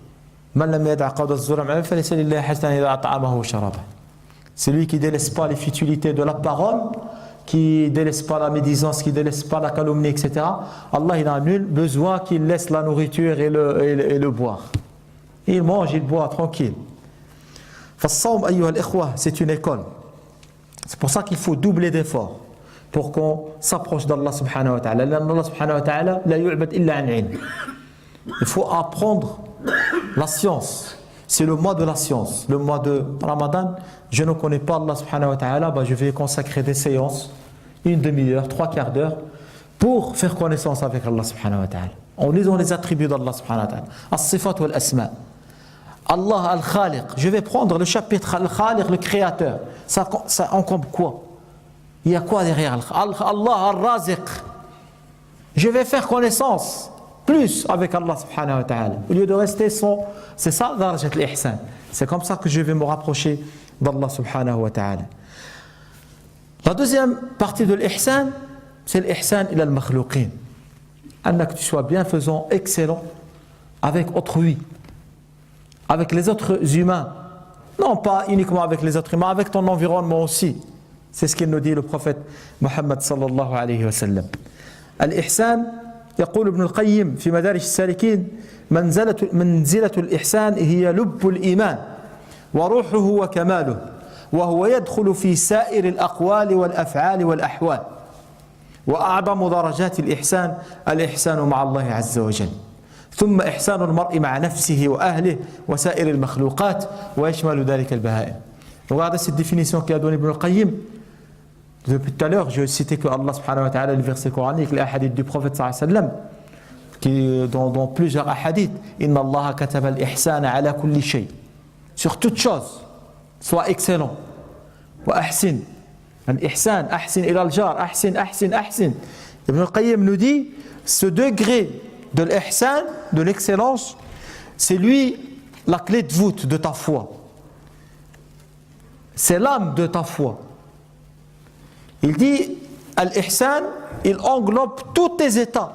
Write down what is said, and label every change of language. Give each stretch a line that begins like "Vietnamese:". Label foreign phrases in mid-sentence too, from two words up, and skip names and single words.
French: C'est lui qui ne délaisse pas les futilités de la parole, qui ne délaisse pas la médisance, qui ne délaisse pas la calomnie, etc. Allah, il n'a nul besoin qu'il laisse la nourriture et le boire. Il mange, il boit tranquille. C'est une école. C'est pour ça qu'il faut doubler d'efforts pour qu'on s'approche d'
Arabic: الله سبحانه وتعالى. الله سبحانه وتعالى لا يعبد إلا عن علم.
French: Il faut apprendre la science. C'est le mois de la science. Le mois de Ramadan, je ne connais pas
Arabic: الله سبحانه وتعالى,
French: je vais consacrer des séances, une demi-heure, 3/4 d'heure, pour faire connaissance avec
Arabic: الله سبحانه وتعالى.
French: En lisant les attributs d'
Arabic: الله سبحانه وتعالى. الصفات والأسماء. الله الخالق.
French: Je vais prendre le chapitre al-Khaliq, le créateur. Ça encombre quoi? Il y a quoi derrière
Arabic: الله الرازق?
French: Je vais faire connaissance plus avec
Arabic: الله سبحانه وتعالى.
French: Au lieu de rester sans... C'est ça,
Arabic: درجة الإحسان.
French: C'est comme ça que je vais me rapprocher d'
Arabic: الله سبحانه وتعالى.
French: La deuxième partie de l'ihsan, c'est l'
Arabic: الإحسان إلى المخلوقين.
French: Que tu sois bienfaisant, excellent avec autrui, avec les autres humains. Non pas uniquement avec les autres humains, avec ton environnement aussi. C'est ce qu'il nous dit le prophète Muhammad
Arabic: صلى الله عليه وسلم. Al-ihsan, يقول ابن القيم في مدارج السالكين منزلة الإحسان هي لب الإيمان وروحه وكماله وهو يدخل في سائر الأقوال والأفعال والأحوال وأعظم درجات الإحسان مع الله عز وجل ثم إحسان المرء مع نفسه وأهله وسائر المخلوقات ويشمل ذلك البهائم.
French: Regardez cette définition qu'a donnée Ibn al-Qayyim. Depuis tout à l'heure, je citais que
Arabic: الله سبحانه وتعالى,
French: le verset coranique, les hadiths du prophète
Arabic: صلى الله عليه وسلم,
French: qui dans plusieurs hadiths,
Arabic: إن الله كتب الإحسان على كل شيء.
French: Sur toute chose, sois excellent.
Arabic: وأحسن. الإحسان أحسن إلى الجار أحسن.
French: Ibn al-Qayyim nous dit, ce degré de l'ihsan, de l'excellence, c'est lui la clé de voûte de ta foi. C'est l'âme de ta foi. Il dit, al-ihsan, il englobe tous tes états.